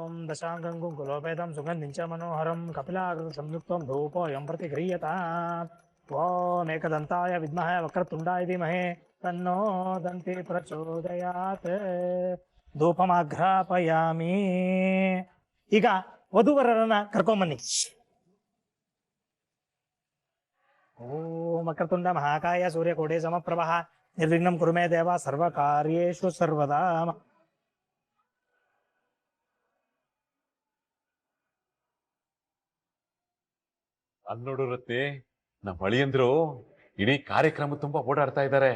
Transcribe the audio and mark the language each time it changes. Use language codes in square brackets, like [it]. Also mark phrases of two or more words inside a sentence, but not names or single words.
[sa] दशांगं कुलोपेतं सुगन्धिं च मनोहरं कपिलाकृतिं संयुक्तं धूपोऽयं प्रतिगृह्यताम् ॐ एकदन्ताय विद्महे वक्रतुण्डाय धीमहि तन्नो दन्ति प्रचोदयात् ಧೂಪಮಾಘ್ರಾಪಯಾಮಿ. [kn] ಈಗ ವಧುವರರನ್ನ ಕರ್ಕೊಂಬನ್ನಿ. [sa] ಓಂ ವಕ್ರತುಂಡ ಮಹಾಕಾಯ ಸೂರ್ಯಕೋಟಿ ಸಮಪ್ರಭ ನಿರ್ವಿಘ್ನಂ ಕುರು ಮೇ ದೇವ ಸರ್ವಕಾರ್ಯೇಷು ಸರ್ವದಾ. [kn] ಅಲ್ಲಿ ನೋಡು ರತ್ನಿ, ನಮ್ಮ ಅಳಿಯಂದ್ರು ಇಡೀ ಕಾರ್ಯಕ್ರಮ ತುಂಬಾ ಓಡಾಡ್ತಾ ಇದ್ದಾರೆ.